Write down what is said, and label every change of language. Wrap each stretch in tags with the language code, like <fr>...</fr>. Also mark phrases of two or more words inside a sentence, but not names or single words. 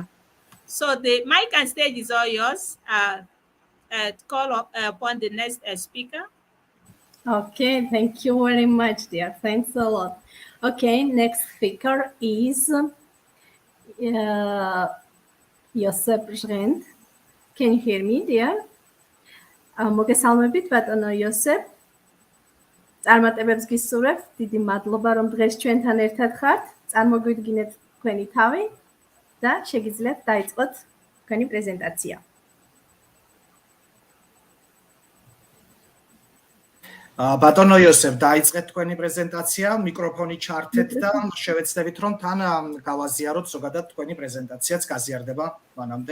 <en>So the mic and stage is all yours. Call upon the next speaker. Okay, thank you very much, dear. Thanks a lot. Okay, next speaker is Josep Brent. Can you hear me, dear?</en> <ka>მოგესალმებით, ბატონო იოსებ. წარმატებებს გისურვებ. დიდი მადლობა, რომ დღეს ჩვენთან ერთად ხართ. წარმოგვიდგინეთ თქვენი თავი და შეგიძლიათ დაიწყოთ თქვენი პრეზენტაცია. ბატონო იოსებ, დაიწყეთ თქვენი პრეზენტაცია, მიკროფონი ჩართეთ და შევეცდებით, რომ თან გავაზიაროთ ზოგადად თქვენი პრეზენტაციაც გაზიარდება მანამდე.</ka>